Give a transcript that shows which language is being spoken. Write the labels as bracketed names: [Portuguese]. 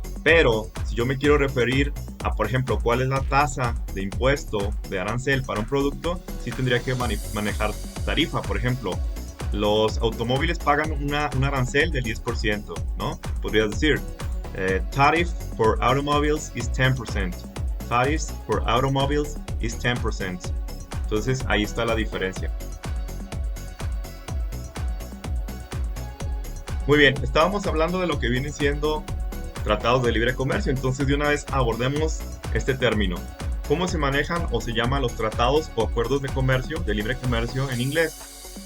[Spanish] Pero si yo me quiero referir a, por ejemplo, cuál es la tasa de impuesto de arancel para un producto, sí tendría que manejar tarifa. Por ejemplo, los automóviles pagan un arancel del 10%, ¿no? Podrías decir, [English] tariff for automobiles is 10%. Tariffs for automobiles is 10%. [Spanish] Entonces ahí está la diferencia. Muy bien, estábamos hablando de lo que vienen siendo tratados de libre comercio, entonces de una vez abordemos este término. ¿Cómo se manejan o se llaman los tratados o acuerdos de comercio, de libre comercio en inglés?